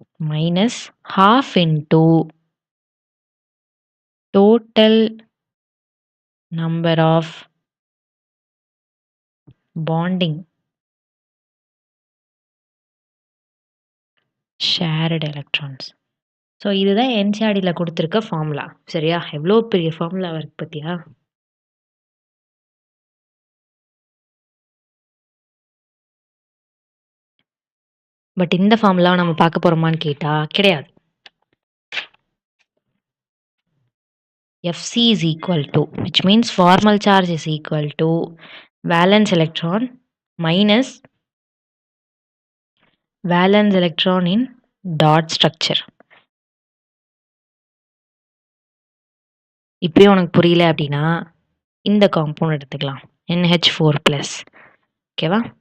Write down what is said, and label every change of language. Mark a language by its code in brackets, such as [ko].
[en] minus half into total number of bonding shared electrons. [ta] So இதுதான் என்சிஇஆர்டில கொடுத்துருக்க formula. சரியா? எவ்வளோ பெரிய ஃபார்முலா இருக்கு பார்த்தியா? பட் இந்த ஃபார்முலாவை நம்ம பார்க்க போறோமான்னு கேட்டா கிடையாது. [en] Fc is equal to, which means formal charge is equal to valence electron minus valence electron in dot structure. [ta] இப்பயே உனக்கு புரியல அப்படின்னா இந்த காம்பவுண்ட் எடுத்துக்கலாம். NH4+. ஓகேவா?